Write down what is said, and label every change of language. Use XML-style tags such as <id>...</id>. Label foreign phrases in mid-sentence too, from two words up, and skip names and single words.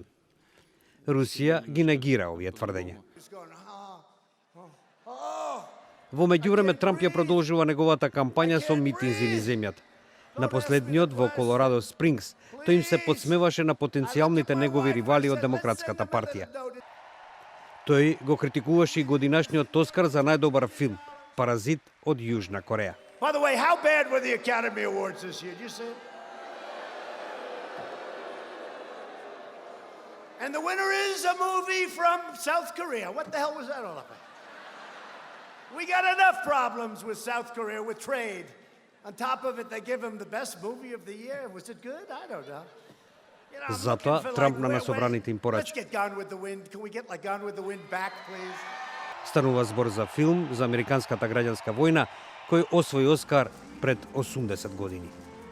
<mk>Русија ги негира овие тврдења. Во меѓувреме Трамп ја продолжува неговата кампања со митинзи низ земјата. На последниот во Колорадо Спрингс, тој им се подсмеваше на потенцијалните негови ривали од Демократската партија. Тој го критикуваше и годинашниот Оскар за најдобар филм, Паразит од Јужна Кореја.</mk> <en>By the way, how bad were the Academy Awards this year? Did you see it? And the winner is a movie from South Korea. What the hell was that all about? We got enough problems with South Korea with trade. On top of it, they give him the best movie of the year. Was it good? I don't know. You know,</en> <mk>Затоа Трамп на насобраните им порачи.</mk> <en>Let's get Gone with the Wind. Can we get like Gone with the Wind back, please?</en> <mk>Станува збор за филм за американската граѓанска војна кој освои Оскар пред 80 години.</mk>